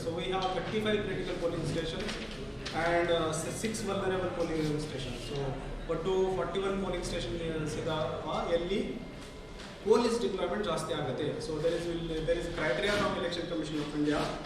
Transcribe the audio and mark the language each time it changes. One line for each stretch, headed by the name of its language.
English: So we have 35 critical polling stations and 6 vulnerable polling stations.
Kannada: So ಒಟ್ಟು 41 polling stations ಇದಾವೆ ಎಲ್ಲಿ police deployment ಜಾಸ್ತಿ ಆಗುತ್ತೆ.
English: So there is criteria from Election Commission of India.